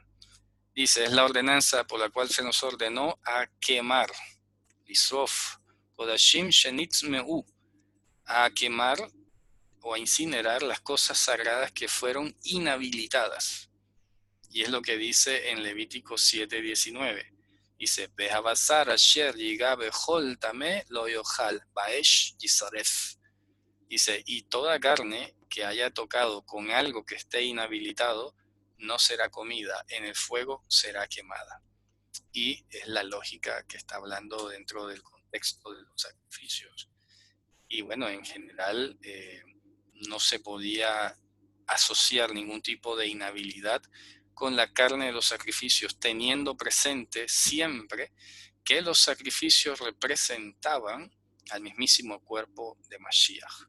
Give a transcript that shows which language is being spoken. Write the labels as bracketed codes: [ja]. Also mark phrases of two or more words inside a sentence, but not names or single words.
[es] Dice, es la ordenanza por la cual se nos ordenó a quemar. [he] לשרוף קדשים שנטמאו. [es] A quemar o a incinerar las cosas sagradas que fueron inhabilitadas. Y es lo que dice en Levítico 7:19. Dice, [he] והבשר אשר יגע בכל טמא לא יאכל באש ישרף. [es] Dice, y toda carne que haya tocado con algo que esté inhabilitado, no será comida, en el fuego será quemada. Y es la lógica que está hablando dentro del contexto de los sacrificios. Y bueno, en general no se podía asociar ningún tipo de inhabilidad con la carne de los sacrificios, teniendo presente siempre que los sacrificios representaban al mismísimo cuerpo de Mashiach.